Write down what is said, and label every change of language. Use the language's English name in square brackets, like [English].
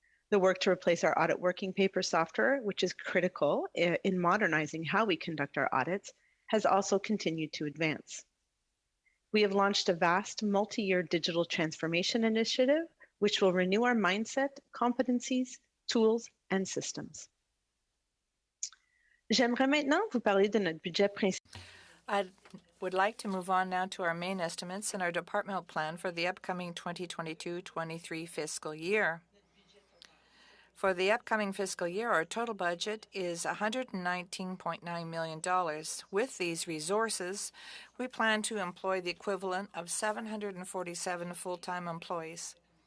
[English] The work to replace our audit working paper software, which is critical in modernizing how we conduct our audits, has also continued to advance. We have launched a vast multi-year digital transformation initiative, which will renew our mindset, competencies, tools, and systems. [French] J'aimerais maintenant vous parler de notre budget principal. [English] I would like to move on now to our main estimates and our departmental plan for the upcoming 2022-23 fiscal year. For the upcoming fiscal year, our total budget is $119.9 million. With these resources, we plan to employ the equivalent of 747 full-time employees.